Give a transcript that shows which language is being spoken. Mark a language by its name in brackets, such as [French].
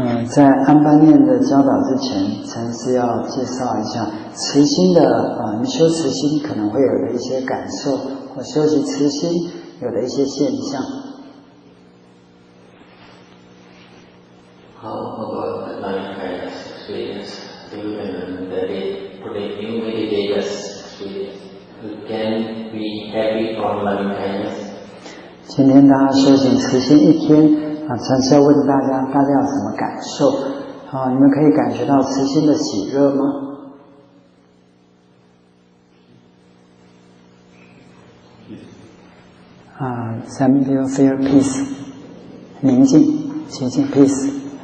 [Chinese] 在安般念的教导之前，禅师要介绍一下慈心的你修慈心可能会有的一些感受，或修习慈心有的一些现象。 [English] How about the loving kindness experience? Even the today in meditators experience, you can be happy from loving kindness. [Chinese] 今天大家修行慈心一天。禅师要问大家有什么感受？你们可以感觉到慈心的喜悦吗？ [English] Some will feel peace， [Chinese] 宁静、清净 peace。